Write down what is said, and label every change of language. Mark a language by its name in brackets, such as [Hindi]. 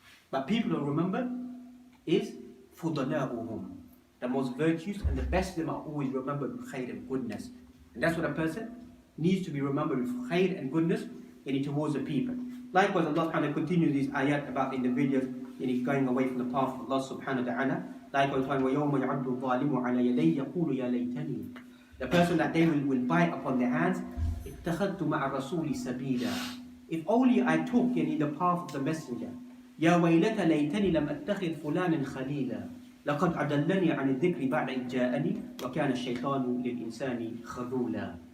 [English] But people who remember is fudala'uhum. The most virtuous and the best of them are always remembered with khair and goodness. And that's what a person needs to be remembered with khair and goodness towards the people. Likewise, Allah subhanahu continues these ayat about individuals going away from the path of Allah subhanahu wa ta'ala. Likewise, [Arabic] وَيَوْمَ يَعَدُّ الظَّالِمُ عَلَى يَدَيْهِ يَقُولُ يَا لَيْتَنِي. [English] The person that they will bite upon their hands, [Arabic] اتَّخَذْتُ مَعَ رَسُولِ سَبِيلًا. [English] If only I took in the path of the messenger. [Arabic] يَا وَيْلَةَ لَيْتَنِي لَمْ أَتَّخِذْ فُلَانًا خَلِيلًا لَقَدْ أَضَلَّنِي عَنِ الذِّكْرِ بَعْدَ إِذْ جَاءَنِي وَكَانَ الشَّيْطَانُ لِلْإِنسَانِ خَذُولًا.